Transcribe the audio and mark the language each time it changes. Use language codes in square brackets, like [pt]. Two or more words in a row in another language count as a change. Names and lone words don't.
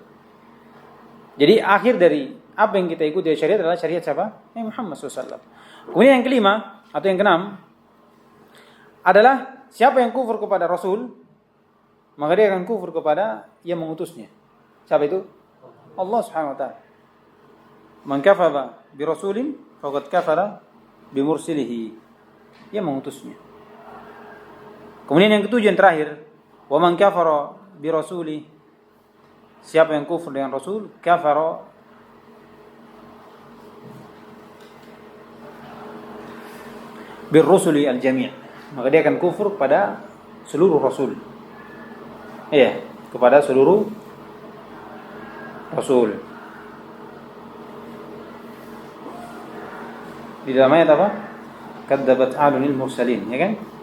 [id] Jadi akhir dari apa yang kita ikuti dari syariat adalah syariat siapa? Nabi Muhammad SAW. Kemudian yang kelima atau yang keenam adalah siapa yang kufur kepada Rasul, maka dia akan kufur kepada yang mengutusnya. Siapa itu? [ar] الله سبحانه وتعالى. من كفر برسول فقد كفر بمرسله. [id] Yang mengutusnya. Kemudian yang ketujuh yang terakhir, [ar] ومن كفر برسول, [id] siapa yang kufur dengan Rasul, [ar] كفر بالرسل الجميع'. [id] Maka dia akan kufur pada seluruh rasul. Iya, kepada seluruh rasul. Di dalam ayat apa? [ar] كذبت عاد المرسلين, [id] ya kan?